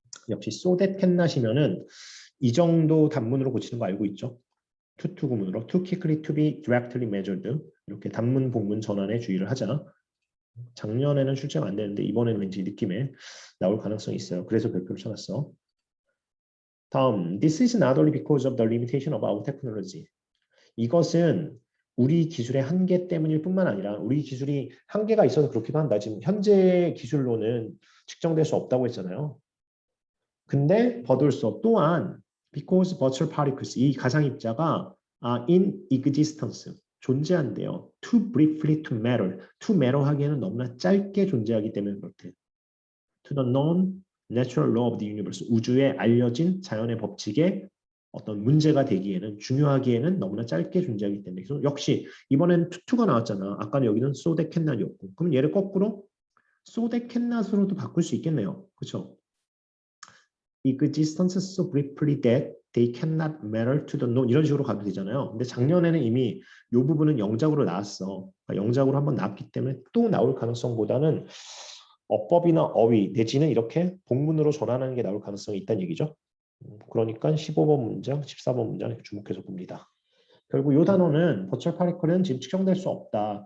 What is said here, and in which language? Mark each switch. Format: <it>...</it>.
<ko>역시 so that cannot이면은 이 정도 단문으로 고치는 거 알고 있죠?</ko> <en>to 구문으로 too quickly to be directly measured.</en> <ko>이렇게 단문 복문 전환에 주의를 하자. 작년에는 출제가 안 되는데 이번에는 왠지 느낌에 나올 가능성이 있어요. 그래서 별표를 쳐놨어.</ko> <en>다음, this is not only because of the limitation of our technology.</en> <ko>이것은 우리 기술의 한계 때문일 뿐만 아니라 우리 기술이 한계가 있어서 그렇기도 한다. 지금 현재 기술로는 측정될 수 없다고 했잖아요. 근데 but also 또한 because virtual particles 이 가상입자가 in existence 존재한대요.</ko> <en>Too briefly to matter.</en> <ko>To matter 하기에는 너무나 짧게 존재하기 때문에 그렇대.</ko> <en>To the known natural law of the universe.</en> <ko>우주에 알려진 자연의 법칙에 어떤 문제가 되기에는 중요하기에는 너무나 짧게 존재하기 때문에 그래서 역시 이번엔 투가 나왔잖아. 아까는 여기는 so that cannot 이었고 그럼 얘를 거꾸로 so that cannot으로도 바꿀 수 있겠네요. 그렇죠?</ko> <en>existence so briefly that they cannot matter to the known 이런 식으로 가도 되잖아요.</en> <ko>근데 작년에는 이미 이 부분은 영작으로 나왔어. 그러니까 영작으로 한번 나왔기 때문에 또 나올 가능성보다는 어법이나 어휘 내지는 이렇게 복문으로 전환하는 게 나올 가능성이 있다는 얘기죠. 그러니까 15번 문장, 14번 문장 주목해서 봅니다. 결국 이 단어는 버추얼 파티클은 지금 측정될 수 없다.</ko>